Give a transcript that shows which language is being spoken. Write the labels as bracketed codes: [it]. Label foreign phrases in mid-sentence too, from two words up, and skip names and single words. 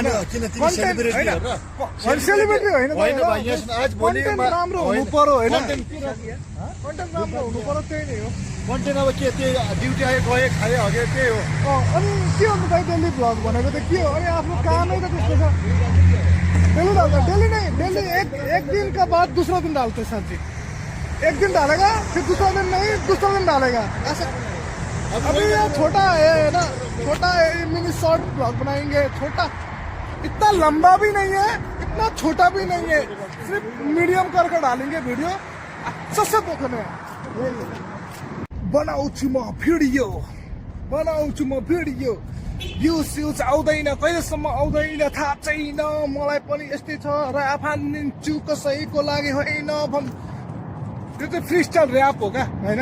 [ne] सेलिब्रिटी होइन, राम्रो हुनु पर्यो होइन, कन्टेन्ट राम्रो हुनु पर्यो। त्यही नै हो कन्टेन्ट। अब के त्यही ड्युटी आयो गयो खायो हग्यो त्यही हो। अनि के हो दाइ [en] daily vlog [ne] भनेको त के हो? अनि आफ्नो कामै त त्यस्तो छ। डेली डाल्छ, [hi] डेली नै डेली एक दिन का बाद दूसरा दिन डालते साथी। एक दिन डालेगा फिर दूसरा दिन नहीं, दूसरा दिन डालेगा ऐसा। अभी ये छोटा है ना, छोटा [en] mini short vlog [hi] बनाएंगे। छोटा, इतना लंबा भी नहीं है, इतना छोटा भी नहीं है, सिर्फ मीडियम करके डालेंगे वीडियो। अच्छा से देखने [ne] बनाउँछु म भिडियो, बनाउँछु म भिडियो। भ्युज आउँदैन, कहिलेसम्म आउँदैन थाहा छैन मलाई पनि। यस्तै छ, ऱ्याप हानिदिन्छु कसैको लागि होइन। त्यो चाहिँ [en] free style rap [ne] हो क्या होइन।